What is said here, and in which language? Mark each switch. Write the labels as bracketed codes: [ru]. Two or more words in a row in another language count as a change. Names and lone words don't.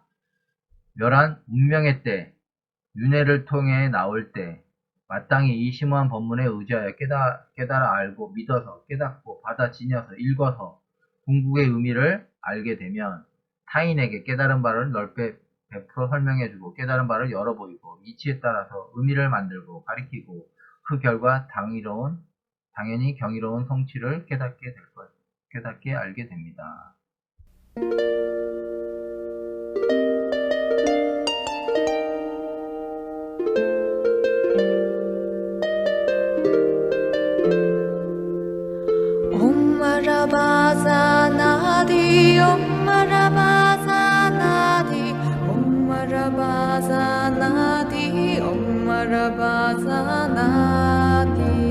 [ko] 멸한 운명의 때, 윤회를 통해 나올 때, 마땅히 이 심오한 법문에 의지하여 깨달아 알고 믿어서 깨닫고 받아 지녀서 읽어서 궁극의 의미를 알게 되면 타인에게 깨달은 바를 넓게 베풀어 설명해주고 깨달은 바를 열어보이고 이치에 따라서 의미를 만들고 가리키고 그 결과 당연히 경이로운 성취를 깨닫게 알게 됩니다. [sa] Om Marabazanadi, Om Marabazanadi, Om Marabazanadi, Om Marabazanadi.